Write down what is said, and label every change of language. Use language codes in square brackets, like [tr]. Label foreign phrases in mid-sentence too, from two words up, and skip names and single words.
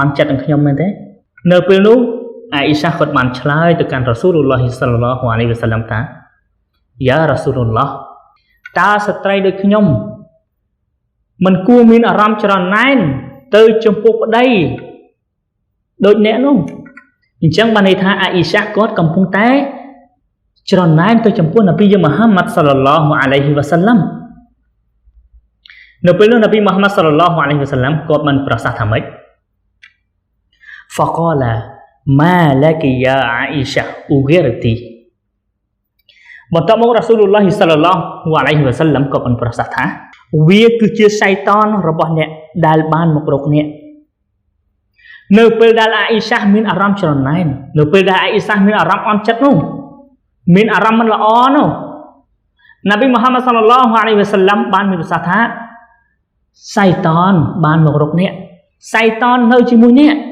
[km] ន់ចិត្តនឹងខ្ញុំមែនទេនៅពេលនោះអាអ៊ីសាគាត់បានឆ្លើយទៅកាន់ [ar] رسول الله صلى الله عليه وسلم [km] ថា [ar] يا رسول الله [km] តើស្ត្រីដូចខ្ញុំមិនគួរមានអារម្មណ៍ច្រណែនទៅចំពោះប្តីដូចអ្នកនោះអញ្ចឹងបានន័យថាអាអ៊ីសាគាត់កំពុងតែច្រណែនទៅចំពោះនប៊ីមូហាម៉ាត់ [ar] صلى الله عليه وسلم [km] នៅពេលនោះនប៊ីមូហាម៉ាត់ [ar] صلى الله عليه وسلم [km] គាត់បានប្រសាសន៍ថាម៉េច [ar] فقال ما لك يا عائشة أغرت [km] បន្ទាប់មករ៉ាស៊ូល [ar] الله صلى الله عليه وسلم [km] ក៏បានប្រសាសន៍ថាវាគឺជាសៃតានរបស់អ្នកដែលបានមករកអ្នកនៅពេលដែលអាអ៊ីសាមានអារម្មណ៍ច្រណែននៅពេលដែលអាអ៊ីសាមានអារម្មណ៍អន់ចិត្តនោះមានអារម្មណ៍មិនល្អនោះនប៊ីមូហាម៉ាត់ [ar] صلى الله عليه وسلم [km] បានមានប្រសាសន៍ថា សៃតានបានមករកអ្នកសៃតាននៅជាមួយអ្នក